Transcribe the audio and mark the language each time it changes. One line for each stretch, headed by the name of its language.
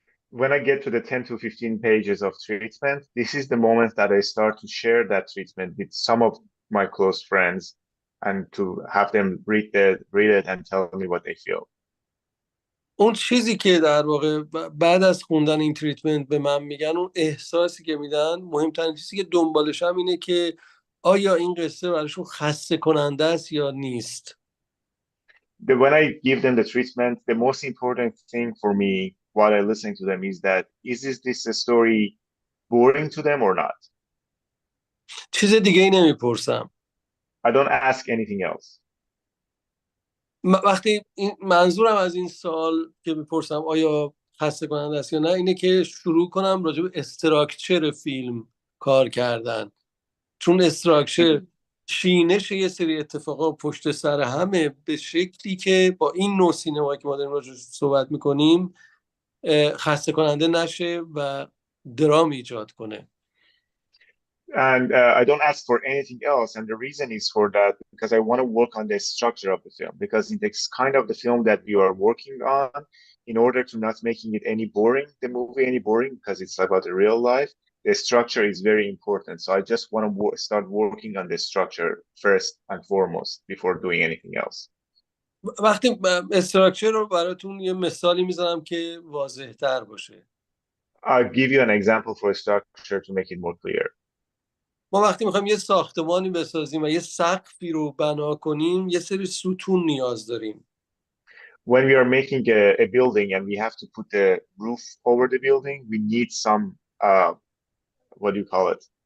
English: when I get to the 10 to 15 pages of treatment, this is the moment that I start to share that treatment with some of my close friends and to have them read it and tell me what they feel.
Persian: اون چیزی که در واقع بعد از خوندن این تریتمنت به من میگن، اون احساسی که میدن، مهمترین چیزی که دنبالش هم اینه که آیا این قصه براشون خسته کننده است یا نیست.
English: When I give them the treatment, the most important thing for me while I listen to them is that this a story boring to them or not?
Persian: چیز دیگه ای نمیپرسم.
English: I don't ask anything else.
Persian: وقتی منظورم از این سوال که میپرسم آیا خسته کننده است یا نه، اینه که شروع کنم راجع به استراکچر فیلم کار کردن، چون استراکچر چینش یه سری اتفاقا پشت سر همه به شکلی که با این نوع سینمایی که ما داریم راجع صحبت میکنیم خسته کننده نشه و درام ایجاد کنه.
English: And I don't ask for anything else. And the reason is for that, because I want to work on the structure of the film, because it's kind of the film that we are working on in order to not making it any boring, the movie any boring, because it's about the real life. The structure is very important. So I just want to start working on the structure first and foremost before doing anything else.
Persian: وقتی استراکچر رو براتون یه مثالی میزنم که واضح تر باشه.
English: I'll give you an example for a structure to make it more clear.
Persian: ما وقتی میخوایم یه ساختمانی بسازیم و یه سقفی رو بنا کنیم، یه سری ستون نیاز داریم.
English: When we are making a building and we have to put the roof over the building, we need some, what do you call it?